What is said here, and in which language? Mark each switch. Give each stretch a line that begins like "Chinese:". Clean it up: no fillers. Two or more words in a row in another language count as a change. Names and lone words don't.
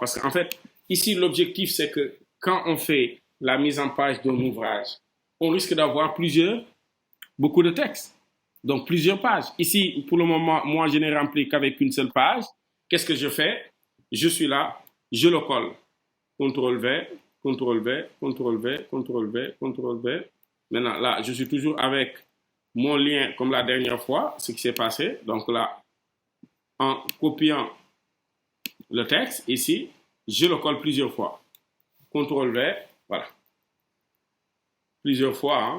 French: Parce qu'en fait, ici, l'objectif, c'est que quand on fait la mise en page d'un ouvrage, on risque d'avoir beaucoup de texte. Donc, plusieurs pages. Ici, pour le moment, moi, je n'ai rempli qu'avec une seule page. Qu'est-ce que je fais? Je suis là, je le colle. CTRL-V, CTRL-V, CTRL-V, CTRL-V, CTRL-V. Maintenant, là, je suis toujours avec mon lien comme la dernière fois, ce qui s'est passé. Donc là, en copiant le texte, ici, je le colle plusieurs fois. CTRL-V, voilà. Plusieurs fois, hein.